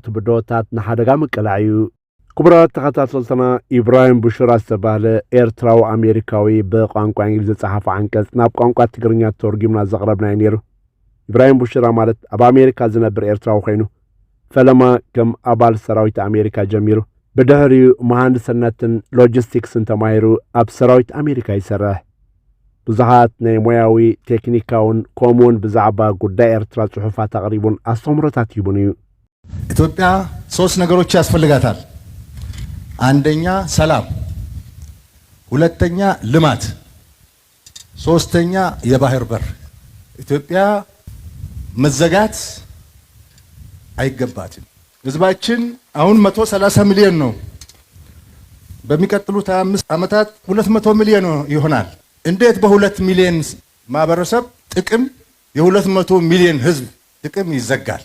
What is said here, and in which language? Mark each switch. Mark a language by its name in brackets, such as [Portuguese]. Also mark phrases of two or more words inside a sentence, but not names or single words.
[Tigrinya] ብድሆታት ንሓደጋ ምቅላዕ እዩ። ክቡራት ተኸታተልትና ኢብራሂም ቡሽራ ዝተባህለ ኤርትራዊ ኣሜሪካዊ ብቋንቋ እንግሊዝ ዝጸሓፈ ዓንቀጽ ናብ ቋንቋ ትግርኛ ተርጊምና ዘቕረብናዮ ነይሩ። ኢብራሂም ቡሽራ ማለት ኣብ ኣሜሪካ ዝነብር ኤርትራዊ ኮይኑ ፈለማ ከም ኣባል ሰራዊት ኣሜሪካ ጀሚሩ ብድሕሪኡ መሃንድስነትን ሎጂስቲክስን ተማሂሩ ኣብ ሰራዊት ኣሜሪካ ይሰርሕ። ብዙሓት ናይ ሞያዊ ቴክኒካውን ከምኡውን ብዛዕባ ጉዳይ ኤርትራ ጽሑፋት ኣቕሪቡን ኣስተምሮታት ይቡን እዩ። [Amharic] ኢትዮጵያ 3 ነገሮች ያስፈልጋታል። አንደኛ ሰላም፣ ሁለተኛ ልማት፣ ሶስተኛ የባህር በር። ኢትዮጵያ መዘጋት አይገባትም። ህዝባችን አሁን 130 ሚሊዮን ነው። በሚቀጥሉት 25 ዓመታት 200 ሚሊዮን ይሆናል። እንዴት በ2 ሚሊዮን ማህበረሰብ ጥቅም የ200 ሚሊዮን ህዝብ ጥቅም ይዘጋል?